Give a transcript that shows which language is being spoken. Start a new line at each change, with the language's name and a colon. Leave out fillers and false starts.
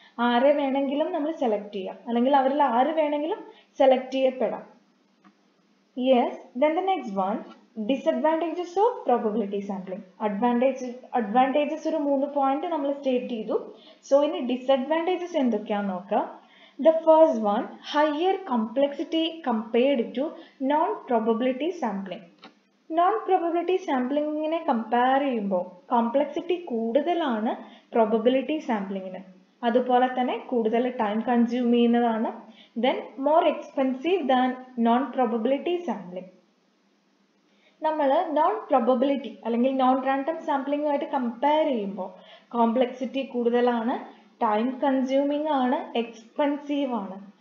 Malayalam: ആരെ വേണമെങ്കിലും നമ്മൾ സെലക്ട് ചെയ്യാം അല്ലെങ്കിൽ അവരിൽ ആര് വേണമെങ്കിലും select ചെയ്യപ്പെടാം.
English: Yes, then the next one, disadvantages of probability sampling.
Malayalam: Advantages ഒരു 3 പോയിന്റ് നമ്മൾ സ്റ്റേറ്റ് ചെയ്തു. സോ ഇനി ഡിസഡ്വാൻറ്റേജസ് എന്തൊക്കെയാണെന്ന് നോക്കാം.
English: The first one, higher complexity compared to non-probability sampling.
Malayalam: Non-probability sampling-നെ compare ചെയ്യുമ്പോൾ കോംപ്ലക്സിറ്റി കൂടുതലാണ് പ്രോബബിലിറ്റി സാമ്പിളിങ്ങിന്. അതുപോലെ തന്നെ കൂടുതൽ ടൈം കൺസ്യൂം ചെയ്യുന്നതാണ്.
English: Then more expensive than non probability sampling.
Malayalam: നമ്മൾ നോൺ പ്രോബബിലിറ്റി അല്ലെങ്കിൽ നോൺ റാൻഡം സാമ്പിളിങ്ങുമായിട്ട് കമ്പയർ ചെയ്യുമ്പോൾ കോംപ്ലക്സിറ്റി കൂടുതലാണ്, ടൈം കൺസ്യൂമിംഗ് ആണ്, എക്സ്പെൻസീവ് ആണ്.